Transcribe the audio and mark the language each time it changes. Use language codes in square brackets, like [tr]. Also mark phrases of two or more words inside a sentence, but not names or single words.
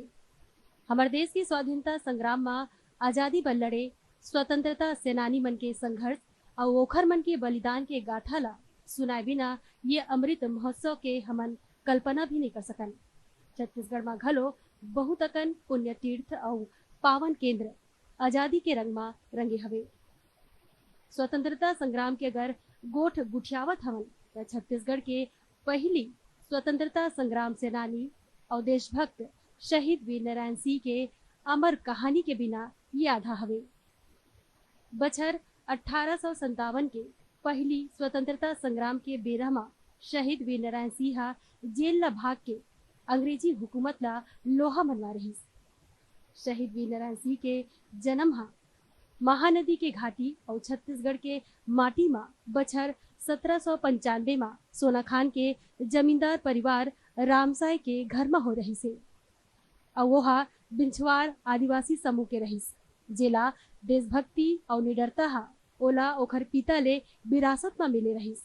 [hne] हमार देश की स्वाधीनता संग्राम में आजादी बर लड़े स्वतंत्रता सेनानी मन के संघर्ष और ओखर मन के बलिदान के गाथा ला सुनाए बिना ये अमृत महोत्सव के हमन कल्पना भी नहीं कर सकन। छत्तीसगढ़ में घलो बहुत अकन पुण्य तीर्थ और पावन केंद्र आजादी के रंग में रंगे हवे। स्वतंत्रता संग्राम के अगर गोठ गुठियावत हवन तो छत्तीसगढ़ के पहली स्वतंत्रता संग्राम सेनानी और देशभक्त शहीद वीर नारायण सिंह के अमर कहानी के बिना ये आधा हवे। बछर 1857 के पहली स्वतंत्रता संग्राम के बेरा में शहीद वीर नारायण सिंह जेल ला भाग के अंग्रेजी हुकूमत ला लोहा मनवा रही। शहीद वीर नारायण सिंह के जन्म महानदी के घाटी और छत्तीसगढ़ के माटी में बछर 1795 में सोनाखान के जमींदार परिवार रामसाय के घर में हो रही से और वोहा बिंछवार आदिवासी समूह के रहीस। जेला देशभक्ति और निडरता ओला ओखर पिता ले विरासत में मिले रहीस।